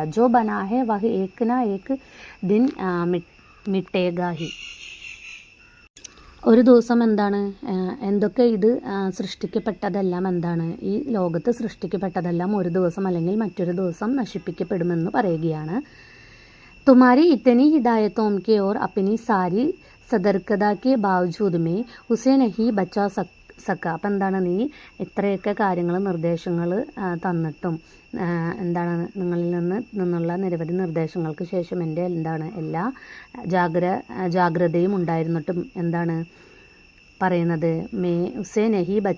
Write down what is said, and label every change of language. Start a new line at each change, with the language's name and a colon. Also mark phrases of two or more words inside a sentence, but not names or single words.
Hindi: जो बना है वह एक न एक दिन मिटेगा ही.
Malayalam: ഒരു ദിവസം എന്താണ് എന്തൊക്കെ ഇത് സൃഷ്ടിക്കപ്പെട്ടതെല്ലാം എന്താണ് ഈ ലോകത്ത് സൃഷ്ടിക്കപ്പെട്ടതെല്ലാം ഒരു ദിവസം അല്ലെങ്കിൽ മറ്റൊരു ദിവസം നശിപ്പിക്കപ്പെടുമെന്ന് പറയുകയാണ്.
Hindi: तुम्हारी इतनी हिदायतों के और अपनी सारी सतर्कता के बावजूद में उसे नहीं बचा സക്ക.
Malayalam: അപ്പം എന്താണ് നീ ഇത്രയൊക്കെ കാര്യങ്ങൾ നിർദ്ദേശങ്ങൾ തന്നിട്ടും എന്താണ് നിങ്ങളിൽ നിന്നുള്ള നിരവധി നിർദ്ദേശങ്ങൾക്ക് ശേഷം എൻ്റെ എന്താണ് എല്ലാ ജാഗ്രതയും ഉണ്ടായിരുന്നിട്ടും എന്താണ് പറയുന്നത്
Hindi: मैं उसे नहीं बचा.